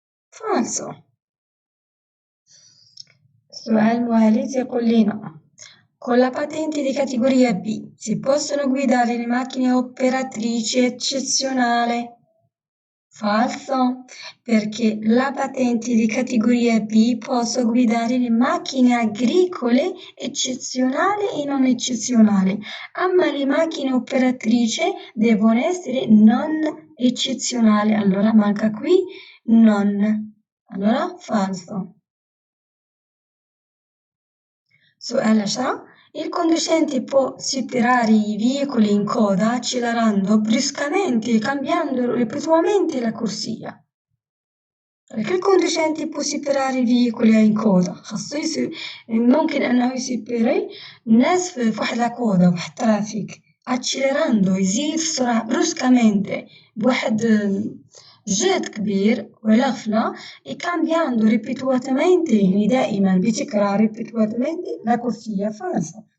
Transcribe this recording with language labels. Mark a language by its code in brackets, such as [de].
[it] فالسو. [ar] السؤال الموالي تيقول لينا [it] con la patente di categoria B si possono guidare le macchine operatrici eccezionale. Falso, perché la patente di categoria B posso guidare le macchine agricole eccezionali e non eccezionali, ma le macchine operatrici devono essere non eccezionali. Allora manca qui non. Allora falso. [ar] سؤال 10 [it] il conducente può superare i veicoli in coda accelerando bruscamente e cambiando ripetutamente la corsia. perché il conducente può superare i veicoli in coda [ar] خاصو ممكن انه يسيبري الناس في واحد لا كودا واحد الترافيك [it] accelerando [ar] يزيد السرعة [it] bruscamente [ar] بواحد جهد كبير ولا غفلة [it] e cambiando ripetutamente [ar] يعني دائما بتكرار [it] ripetutamente la corsia falsa.